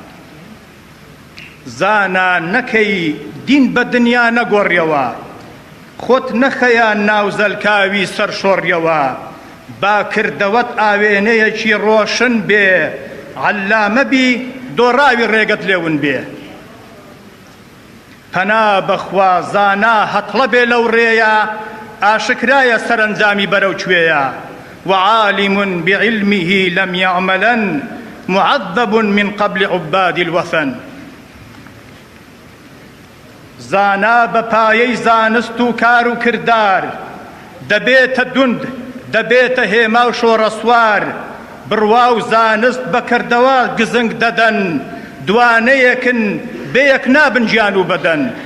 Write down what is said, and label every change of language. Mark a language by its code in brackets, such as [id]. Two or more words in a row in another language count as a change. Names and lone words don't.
[ckb] زانا نەکەی دین بە دنیا نەگۆڕیەوە، خۆت نەخەیە ناو زەلکاوی سەرشۆڕیەوە با کردەوەت ئاوێنەیەکی ڕۆشن بێ عەلامە بی دۆڕاوی ڕێگەت لێون بێ پەنا بەخوا زانا هەتڵە بێ لەو ڕێیە ئاشکرایە سەرنجامی بەرەو کوێیە [ar] وعالم بعلمه لم يعملا معذب من قبل عباد الوثن [ckb] زانا بەپایەی زانست و کار و کردار دەبێتە دوند دەبێتە هێما و شۆڕەسوار بڕوا و زانست بەکردەوە گزنگ دەدەن دوانەیەکن بەیەک نابن گیان و بەدەن